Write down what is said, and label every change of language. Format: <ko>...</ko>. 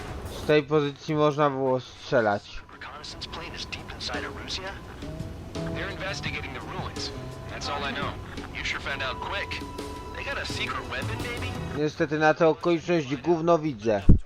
<pl>Z tej pozycji można było strzelać.</pl> <en>Reconnaissance plane is deep inside Erusea? They're investigating the ruins. That's all I know. You sure found out quick. They got a secret weapon, maybe?</en> <pl>Niestety na tę okoliczność gówno widzę.</pl>